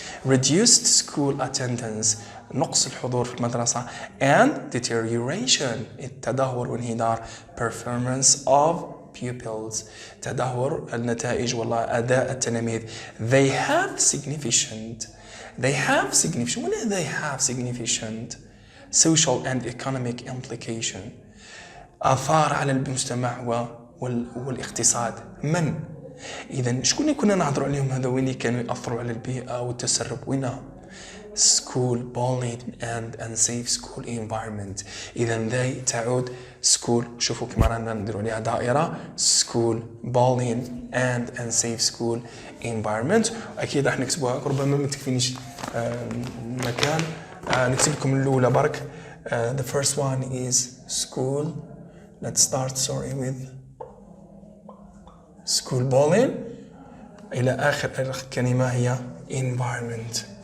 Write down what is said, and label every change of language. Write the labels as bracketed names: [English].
[English] reduced school attendance، [Arabic] نقص الحضور في المدرسة، [English] and deterioration، [Arabic] التدهور وانهدار [English] performance of pupils، [Arabic] تدهور النتائج ولا أداء التلاميذ. [English] they have significant ولا they have significant social and economic implication، [Arabic] آثار على المجتمع والاقتصاد. من؟ إذا شكون كنا نهضروا عليهم هذا وين كانوا يأثروا على البيئة والتسرب؟ وينهم؟ [English] school bullying and unsafe school environment. [Arabic] إذا they تعود school، شوفوا كما رانا نديروا عليها دائرة [English] school bullying and unsafe school environment. [Arabic] أكيد راح نكتبوها، ربما ما تكفينيش مكان، نكتب لكم الأولى برك. [English] The first one is school. Let's start with school bullying [Arabic] إلى آخر كلمة هي [English] environment.